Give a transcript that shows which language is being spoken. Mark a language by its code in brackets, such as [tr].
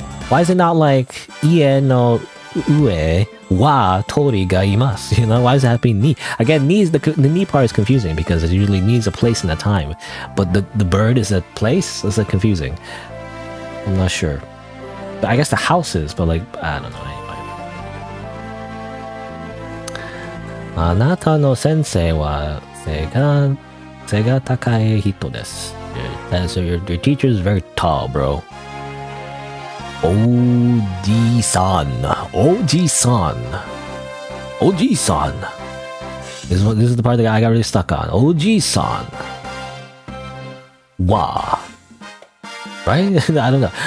[en] Why is it not like [ja] ie no ue wa tori ga imasu? [en] You know, why does it have to be ni? Again, ni is the ni part is confusing because it usually needs a place and a time, but the bird is a place. That's like confusing. I'm not sure. But I guess the house is, but like I don't know. Anyway. [ja] あなたの先生は背が高い人です. [en] So your teacher is very tall, bro. Oji-san. [ja] Oji-san. Oji-san. [en] This is the part that I got really stuck on. Oji-san. Wa. Right? I don't know.